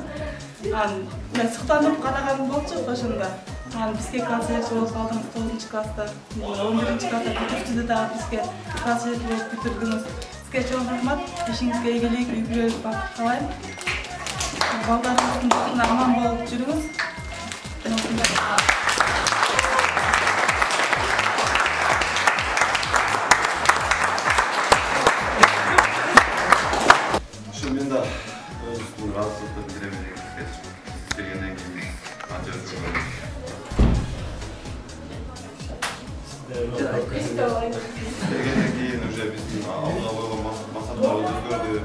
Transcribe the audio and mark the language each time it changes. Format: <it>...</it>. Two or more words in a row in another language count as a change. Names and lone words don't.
<ky>Мен суктанып караганым болчу ошондо. Бизге класс жетекчи болуп калдыңыз 9 класста, 11 класста бүтүрчүдө дагы бизге класс жетекчи болуп бүтүрдүңүз. Сизге чоң рахмат. Ишиңизге ийгилик, үй бүлөңүз бакыт каалайм. Балдарыңыздын аман болуп жүрүңүз.</ky> <kk>Шынымен да өзіміздің разылықты білдіремін келгеннен кейін анча келгеннен кейін уже біздің алдыға қойған мақсаттарымыз өзгерді.</kk>